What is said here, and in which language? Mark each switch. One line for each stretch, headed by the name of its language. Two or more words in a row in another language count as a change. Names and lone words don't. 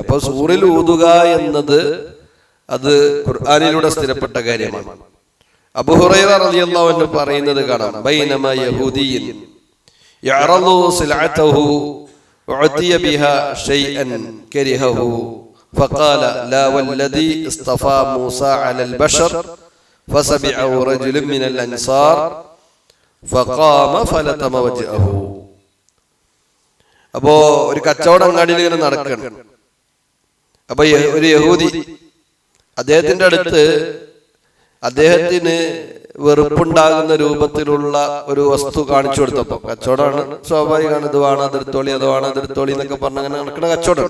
Malayalam: അപ്പോൾ സൂറിൽ ഊതുക എന്നത് അത് ഖുർആനിലൂടെ സ്ഥിരപ്പെട്ട കാര്യമാണ്.
Arabic: അബൂ ഹുറൈറ رضي الله عنه
Malayalam: പറയുന്നത് കാണാം,
Arabic: بينما يهودي يعرض سلعته أعطي بها شيئا كرهه فقال لا والذي اصطفى موسى على البشر فسمعه رجل من الأنصار فقام فلتم وجهه.
Malayalam: അപ്പോ ഒരു കച്ചവടം അങ്ങാടിയിൽ ഇങ്ങനെ നടക്കണം. അപ്പൊ ഒരു യഹൂദി അദ്ദേഹത്തിന്റെ അടുത്ത് അദ്ദേഹത്തിന് വെറുപ്പുണ്ടാകുന്ന രൂപത്തിലുള്ള ഒരു വസ്തു കാണിച്ചു കൊടുത്തപ്പോ, കച്ചവടമാണ് സ്വാഭാവികമാണ്, ഇത് വേണം അതിർത്തോളി അത് വേണം അതിർത്തോളി എന്നൊക്കെ പറഞ്ഞ അങ്ങനെ നടക്കുന്ന കച്ചവടം.